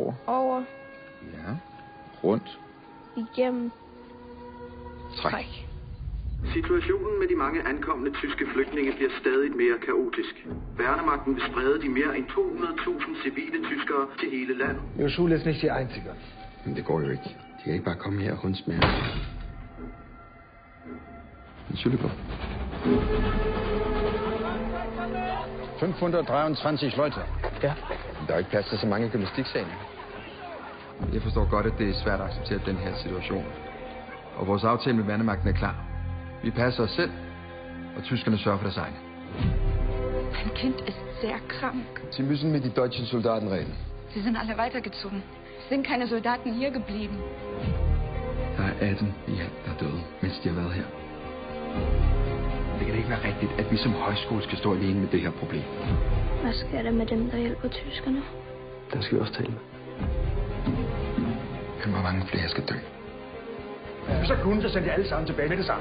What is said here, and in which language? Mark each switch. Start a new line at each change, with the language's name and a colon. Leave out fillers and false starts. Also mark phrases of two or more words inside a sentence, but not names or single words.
Danish: Over. Ja. Rundt. Igennem. Træk. Situationen med de mange ankomne tyske flygtninge bliver stadig mere kaotisk. Værnemagten vil sprede de mere end 200.000 civile tyskere til hele landet.
German: Ihre Schule ist nicht die einzige.
Danish: Men det går jo ikke. De kan ikke bare komme her og hundsmære.
German: Entschuldigung. 523 Leute.
Danish: Ja. Der er ikke plads til så mange gymnastiksalen. Jeg forstår godt, at det er svært at acceptere den her situation. Og vores aftale med Værnemagten er klar. Vi passer os selv, og tyskerne sørger for deres egne.
German: Mein Kind ist sehr krank. Sie müssen mit die deutschen Soldaten reden. Sie sind alle weitergezogen. Es sind keine Soldaten hier geblieben.
Danish: Der er 18 i alt, der er døde, mens de har været her. Det kan ikke være rigtigt, at vi som højskole skal stå alene med det her problem. Hvad sker der med dem, der hjælper tyskerne? Der skal vi også tale med. Men hvor mange flere skal dø? Hvis jeg kunne, så sendte jeg alle sammen tilbage med det samme.